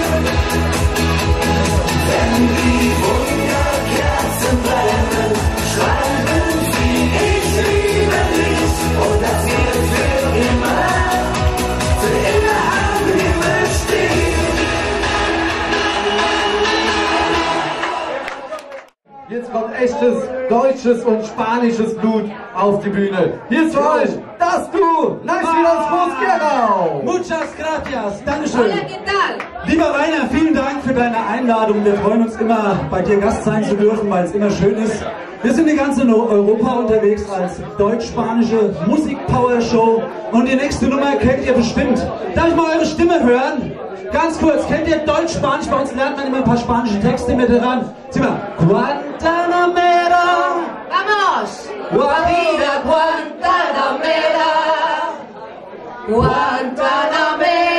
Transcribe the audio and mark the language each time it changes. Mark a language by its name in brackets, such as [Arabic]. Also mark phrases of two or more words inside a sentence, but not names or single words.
[German] Wenn die Wunderkerzen brennen, schreiben sie, ich liebe dich, und das wird für immer am Himmel stehen. Jetzt kommt echtes deutsches und spanisches Blut auf die Bühne. Hier ist für euch das Du, Nice Vidas Groß-Gerau. [Spanish] Muchas gracias, Dankeschön. Hola, ¿qué tal? [German] Lieber Rainer, vielen Dank für deine Einladung. Wir freuen uns immer, bei dir Gast sein zu dürfen, weil es immer schön ist. Wir sind die ganze Europa unterwegs als deutsch-spanische Musik-Power-Show. Und die nächste Nummer kennt ihr bestimmt. Darf ich mal eure Stimme hören? Ganz kurz, kennt ihr Deutsch-Spanisch? Bei uns lernt man immer ein paar spanische Texte mit dran. Sieh mal. [Spanish] Guantanamera. Vamos! Guadira, Guantanamera, Guantanamera.